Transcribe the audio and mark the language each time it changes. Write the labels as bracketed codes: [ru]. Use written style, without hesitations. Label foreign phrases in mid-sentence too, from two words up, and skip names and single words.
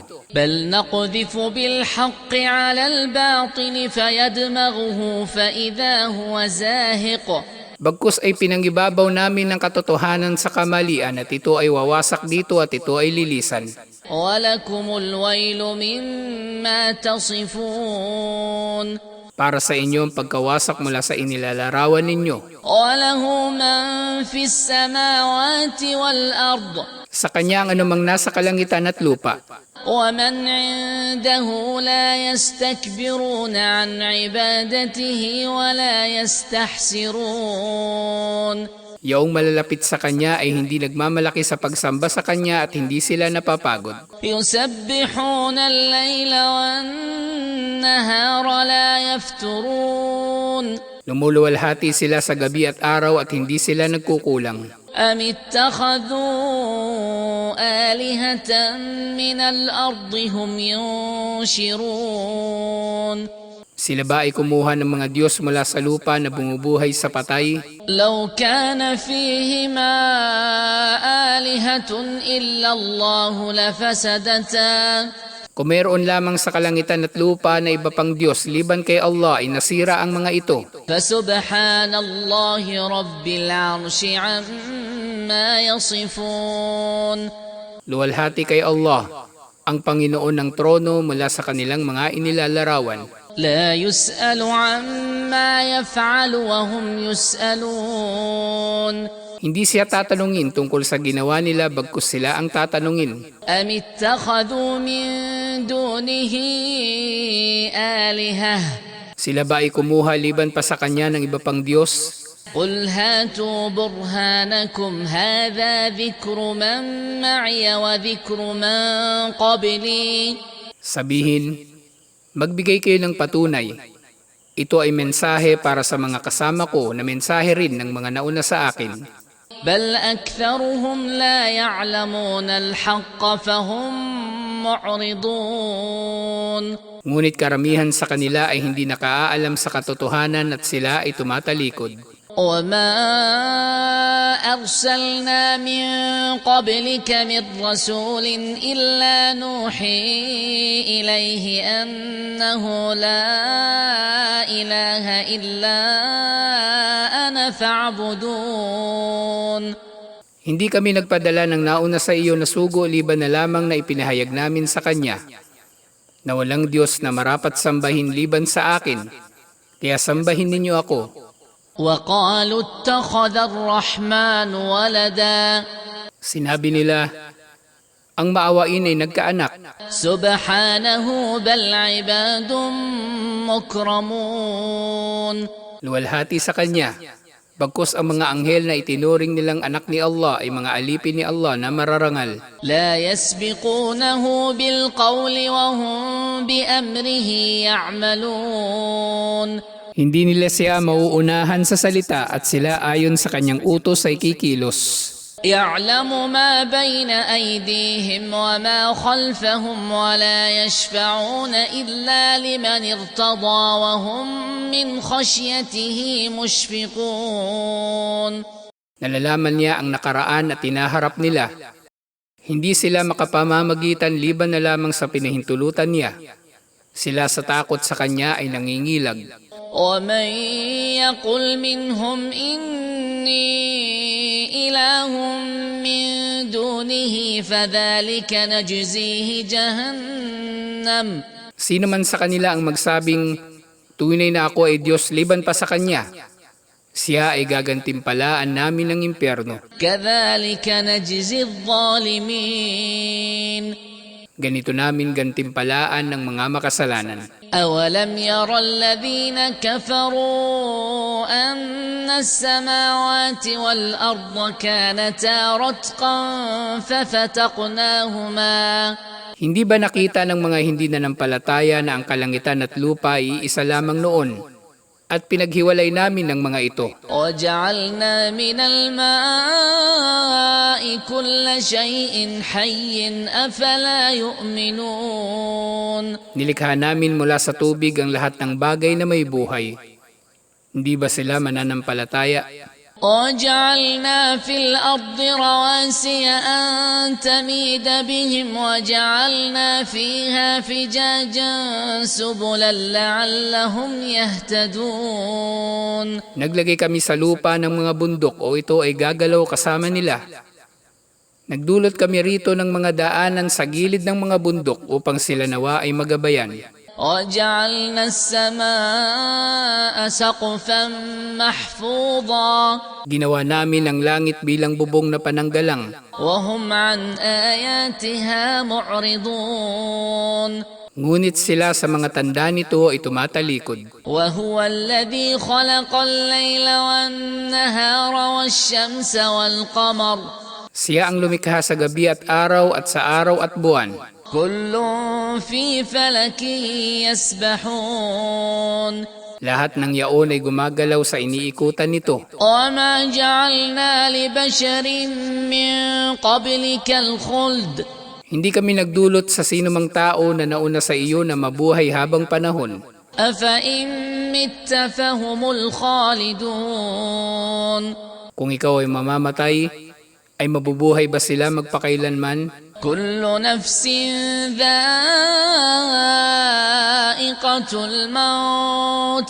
[ar] بل نقذف بالحق على الباطل فيدمغه فإذا هو زاهق. [tl] Bagkus ay pinangibabaw namin ng katotohanan sa kamalian at ito ay wawasak dito at ito ay lilisan. [ar] ولكم الويل مما تصفون. [tl] Para sa inyo ang pagkawasak mula sa inilalarawan ninyo. [ar] وله من في السماوات والأرض. [tl] Sa kanya ang anumang nasa kalangitan at lupa. [ar] ومن عنده لا يستكبرون عن عبادته ولا يستحسرون. [tl] Yaong malalapit sa kanya ay hindi nagmamalaki sa pagsamba sa kanya at hindi sila napapagod. [ar] يسبحون الليل والنهار لا يفترون. [tl] Lumuluwalhati sila sa gabi at araw at hindi sila nagkukulang. [ar] أم اتخذوا آلهة من الأرض هم ينشرون. [tl] Sila ba ay kumuha ng mga Diyos mula sa lupa na bumubuhay sa patay? [ar] لو كان فيهما آلهة إلا الله لفسدتا. [tl] Kung meron lamang sa kalangitan at lupa na iba pang Diyos liban kay Allah ay nasira ang mga ito. [ar] فسبحان الله رب العرش عما يصفون. [tl] Luwalhati kay Allah, ang Panginoon ng trono mula sa kanilang mga inilalarawan. [ar] لا يسأل عما يفعل وهم يسألون. [tl] Hindi siya tatanungin tungkol sa ginawa nila bagkus sila ang tatanungin. [ar] أم اتخذوا من دونه آلهة. [tl] Sila ba ay kumuha liban pa sa kanya ng iba pang Diyos? [ar] قل هاتوا برهانكم هذا ذكر من معي وذكر من قبلي. [tl] Sabihin, magbigay kayo ng patunay. Ito ay mensahe para sa mga kasama ko na mensahe rin ng mga nauna sa akin. [ar] بل أكثرهم لا يعلمون الحق فهم معرضون. [tl] Ngunit karamihan sa kanila ay hindi nakaalam sa katotohanan at sila ay tumatalikod. [ar] وما أرسلنا من قبلك من رسول إلا نوحي إليه أنه لا إله إلا أنا فاعبدون. [tl] Hindi kami nagpadala ng nauna sa iyo na sugo liban na lamang na ipinahayag namin sa kanya na walang Diyos na marapat sambahin liban sa akin, kaya sambahin ninyo ako. [ar] وقالوا اتخذ الرحمن ولدا. [tl] Sinabi nila, ang maawain ay nagkaanak. [ar] سبحانه بل عباد مكرمون. [tl] Luwalhati sa kanya, bagkus ang mga anghel na itinuring nilang anak ni Allah ay mga alipin ni Allah na mararangal. [ar] لا يسبقونه بالقول وهم بأمره يعملون. [tl] Hindi nila siya mauunahan sa salita at sila ayon sa kanyang utos ay kikilos. [ar] يعلم ما بين أيديهم وما خلفهم ولا يشفعون إلا لمن ارتضى وهم من خشيته مشفقون. [tl] Nalalaman niya ang nakaraan at tinaharap nila. Hindi sila makapamamagitan liban na lamang sa pinahintulutan niya. Sila sa takot sa kanya ay nangingilag. [ar] ومن يقل منهم إني إله من دونه فذلك نجزيه جهنم. [tl] Sino man sa kanila ang magsabing, tunay na ako ay Diyos liban pa sa kanya, siya ay gagantimpalaan namin ng impyerno. [ar] كذلك نجزي الظالمين [tl] Ganito namin gantimpalaan ng mga makasalanan. [ar] أولم ير الذين كفروا أن السماوات والأرض كانتا رتقا ففتقناهما [tl] Hindi ba nakita ng mga hindi nanampalataya na ang kalangitan at lupa ay isa lamang noon at pinaghiwalay namin ng mga ito? [ar] وجعلنا من الماء كل شيء حي أفلا يؤمنون [tl] Nilikha namin mula sa tubig ang lahat ng bagay na may buhay. Hindi ba sila mananampalataya? [ar] وجعلنا في الأرض رواسي أن تميد بهم وجعلنا فيها فجاجا سبلا لعلهم يهتدون [tl] Naglagay kami sa lupa ng mga bundok o ito ay gagalaw kasama nila. Nagdulot kami rito ng mga daanan sa gilid ng mga bundok upang sila nawa ay magabayan. [ar] وجعلنا السماء سقفا محفوظا [tl] Ginawa namin ang langit bilang bubong na pananggalang. [ar] وهم عن آياتها معرضون [tl] Ngunit sila sa mga tanda nito ay tumatalikod. [ar] وهو الذي خلق الليل والنهار والشمس والقمر [tl] Siya ang lumikha sa gabi at araw at sa araw at buwan. [ar] كل في فلك يسبحون [tl] Lahat ng yaon ay gumagalaw sa iniikutan nito. [ar] وما جعلنا لبشر من قبلك الخلد [tl] Hindi kami nagdulot sa sinumang tao na nauna sa iyo na mabuhay habang panahon. [ar] أفإن مت فهم الخالدون [tl] Kung ikaw ay mamamatay, ay mabubuhay ba sila magpakailanman? [ar] كل نفس ذائقة الموت